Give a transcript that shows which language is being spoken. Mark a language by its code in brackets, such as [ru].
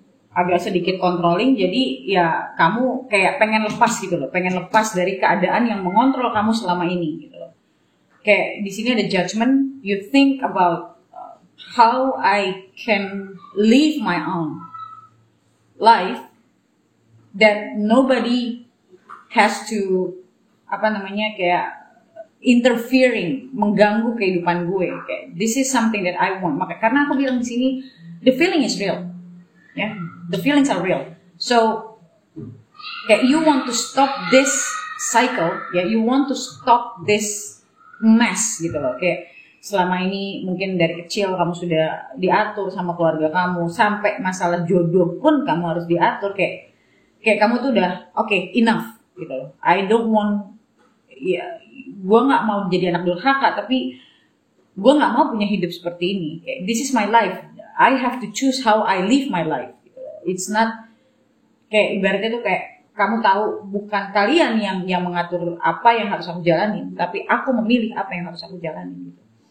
[id] agak sedikit controlling, jadi ya kamu kayak pengen lepas gitu loh, pengen lepas dari keadaan yang mengontrol kamu selama ini gitu loh. Kayak di sini ada [en] Judgment, you think about how I can live my own life that nobody has to kayak interfering, [id] mengganggu kehidupan gue. [en] Kayak this is something that I want. [id] Maka karena aku bilang di sini [en] the feeling is real. Yeah, the feelings are real. So, kayak you want to stop this cycle, ya, you want to stop this mess gitu loh. [id] Kayak selama ini mungkin dari kecil kamu sudah diatur sama keluarga kamu, sampai masalah jodoh pun kamu harus diatur. Kayak kamu tuh udah okay, enough gitu loh. [en] I don't want, [id] ya, gue nggak mau jadi anak durhaka, tapi gue nggak mau punya hidup seperti ini. Kayak, [en] this is my life. I have to choose how I live my life. It's not [id] kayak ibaratnya tuh kayak kamu tahu bukan kalian yang mengatur apa yang harus aku jalanin, tapi aku memilih apa yang harus aku jalanin gitu.